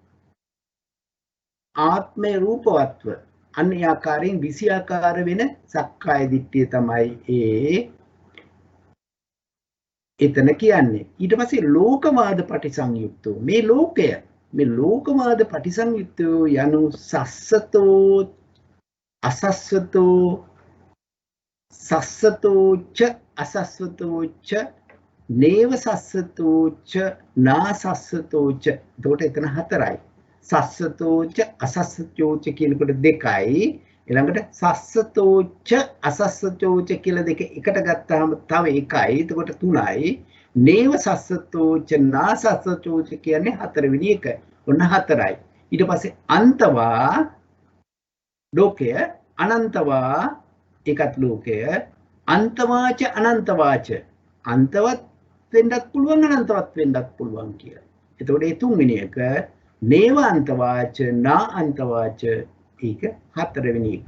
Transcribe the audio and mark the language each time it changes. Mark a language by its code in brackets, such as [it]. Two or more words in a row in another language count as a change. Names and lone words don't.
[si] ආත්මේ රූපවත්ව අන්‍ය ආකාරයෙන් 20 ආකාර වෙන සක්කාය දිට්ඨිය තමයි එතන කියන්නේ. ඊට පස්සේ [pi] ලෝකවාද පටිසංයුක්තෝ [si] මේ ලෝකය, මේ [pi] ලෝකවාද පටිසංයුක්තෝ යනු සස්සතෝ අසස්සතෝ සස්සතෝ ච අසස්සතෝ ච නේව සස්සතෝ ච නාසස්සතෝ ච. [si] එතකොට එතන හතරයි. [pi] සස්සතෝ ච අසස්සතෝ ච [si] කියනකොට දෙකයි. ඊළඟට [pi] සස්සතෝ ච අසස්සතෝ ච [si] කියලා දෙක එකට ගත්තාම තව එකයි. එතකොට තුනයි. [pi] නේව සස්සතෝ ච නාසස්සතෝ ච [si] කියන්නේ හතරවෙනි එක. ඔන්න හතරයි. ඊට පස්සේ අන්තවා ලෝකය, අනන්තවා ඒකත් ලෝකය, [pi] අන්තවාච අනන්තවාච [si] අන්තවත් වෙන්නත් පුළුවන් අනන්තවත් වෙන්නත් පුළුවන් කියලා. එතකොට මේ තුන්වෙනි එක [pi] නේව අන්තවාච නා අන්තවාච [si] ඒක හතරවෙනි එක.